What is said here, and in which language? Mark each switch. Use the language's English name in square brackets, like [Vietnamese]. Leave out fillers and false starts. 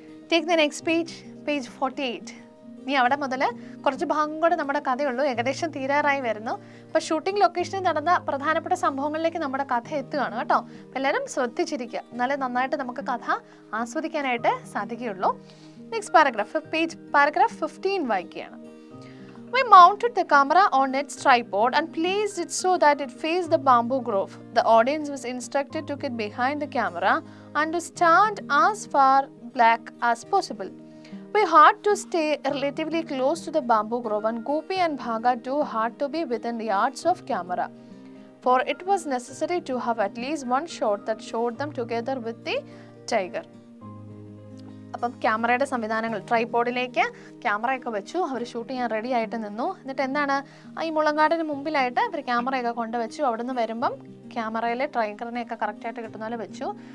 [English] take the next page, [Malayalam] page 48. ഇനി അവിടെ മുതൽ കുറച്ച് ഭാഗം കൂടെ നമ്മുടെ കഥയുള്ളൂ, ഏകദേശം തീരാറായി വരുന്നു. അപ്പോൾ ഷൂട്ടിംഗ് ലൊക്കേഷനിൽ നടന്ന പ്രധാനപ്പെട്ട സംഭവങ്ങളിലേക്ക് നമ്മുടെ കഥ എത്തുകയാണ് കേട്ടോ. എല്ലാവരും ശ്രദ്ധിച്ചിരിക്കുക, എന്നാലേ നന്നായിട്ട് നമുക്ക് കഥ ആസ്വദിക്കാനായിട്ട് സാധിക്കുകയുള്ളൂ. നെക്സ്റ്റ് പാരഗ്രാഫ്, പാരഗ്രാഫ് 15 വായിക്കുകയാണ്. [English] We mounted the camera on its tripod and placed it so that it faced the bamboo grove. The audience was instructed to get behind the camera and to stand as far back as possible. We had to stay relatively close to the bamboo grove, and Gopi and Bhaga too had to be within yards of camera, for it was necessary to have at least one shot that showed them together with the tiger. [Malayalam] അപ്പം ക്യാമറയുടെ സംവിധാനങ്ങൾ, ട്രൈപോഡിലേക്ക് ക്യാമറയൊക്കെ വെച്ചു, അവർ shoot ചെയ്യാൻ ready ആയിട്ട് നിന്നു. എന്നിട്ട് എന്താണ്, ഈ മുളങ്കാടിന് മുമ്പിലായിട്ട് അവർ ക്യാമറയൊക്കെ കൊണ്ടുവച്ചു. അവിടെ നിന്ന് വരുമ്പം ക്യാമറയിലെ ടൈഗറിനെയൊക്കെ കറക്റ്റായിട്ട് കിട്ടുന്ന പോലെ വെച്ചു.